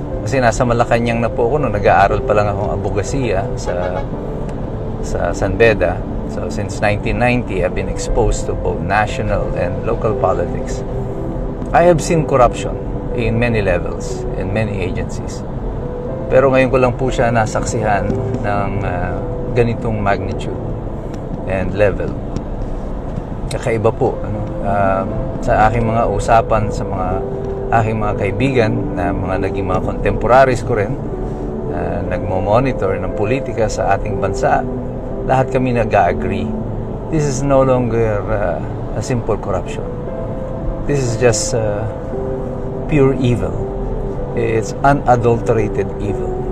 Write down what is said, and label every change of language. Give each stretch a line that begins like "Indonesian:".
Filipino: Kasi nasa Malacanang na po ako nung nag-aaral pa lang akong abogasiya sa San Beda.
English: So since 1990, I've been exposed to both national and local politics. I have seen corruption in many levels, in many agencies.
Filipino: Pero ngayon ko lang po siya nasaksihan ng ganitong
English: magnitude and level.
Filipino: Kakaiba po sa aking mga usapan sa mga aking mga kaibigan na mga naging mga contemporaries ko rin, nagmo-monitor ng politika sa ating bansa. Lahat kami nag-agree.
English: This is no longer a simple corruption. This is just pure evil. It's unadulterated evil.